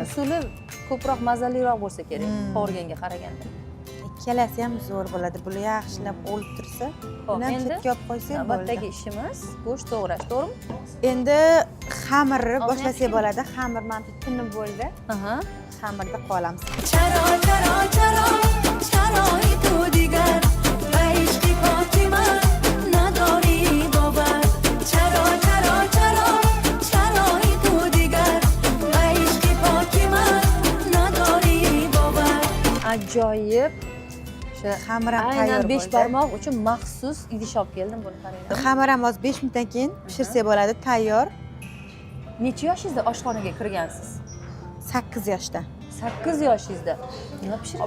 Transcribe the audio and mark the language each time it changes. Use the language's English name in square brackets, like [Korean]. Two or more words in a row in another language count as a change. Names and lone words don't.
[Uzbek] usuli ko'proq mazaliroq bo'lsa kerak, qovurganga qaraganda. ikkalasi ham zo'r bo'ladi. Buni yaxshilab olib tursa, buni ham endi chetga olib qo'ysak bo'ladi. navbatdagi ishimiz go'sht to'g'rash, to'g'rimi? Endi xamirni boshlasak bo'ladi. Xamir mana tinib bo'ldi. Aha. Xamirni qolamiz. [Persian] چرا چرا چرا چرایی تو دیگر به عشق پاکی من نداری باور چرا چرا چرا چرایی تو دیگر به عشق پاکی من نداری باور [Uzbek] Ajoyib. O'sha Xamir ham tayyor aynan bo'ldi. 5 barmoq uchun maxsus idish olib keldim buni qarang. Xamir ham hozir 5 minutdan keyin pishirsak bo'ladi, tayyor. Necha yoshingizda oshxonaga kirgansiz? 8 yoshda. 8 yoshingizda. Nima pishirgansiz